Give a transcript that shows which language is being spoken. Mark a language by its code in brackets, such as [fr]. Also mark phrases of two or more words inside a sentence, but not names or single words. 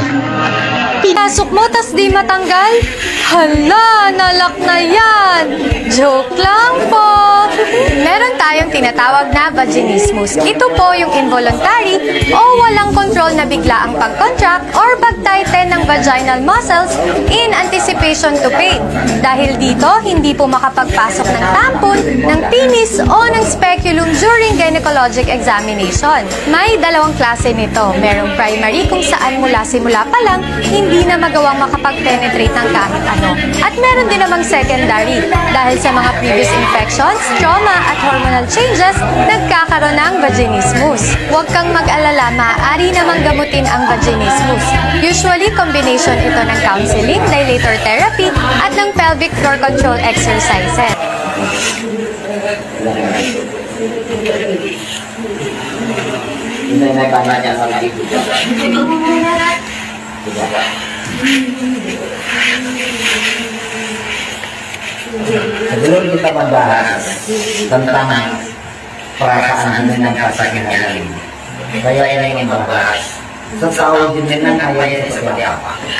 [tl] Pinasok mo, tas di matanggal? Hala, nalak na yan! Joke lang po! Meron tayong tinatawag na vaginismus. Ito po yung involuntary o walang control na bigla ang pag-contract or pag-tighten ng [en] vaginal muscles in anticipation to pain. [tl] Dahil dito, hindi po makapagpasok ng tampon, ng penis o ng speculum [en] during gynecologic examination. [tl] May dalawang klase nito. Merong primary kung saan simula pa lang, hindi na magawang makapag-penetrate ng kahit ano. At meron din namang secondary. Dahil sa mga [en] previous infections, [tl] trauma at [en] hormonal changes, [tl] nagkakaroon ng vaginismus. Huwag kang mag-alala, maaari namang gamutin ang vaginismus. Usually, combination ito ng counseling, [en] dilator therapy, [tl] at ng [en] pelvic floor control exercises. [id] Sebelum kita membahas tentang perasaan jenengan pasang ini, saya ingin membahas setahu jenengan ayat seperti apa.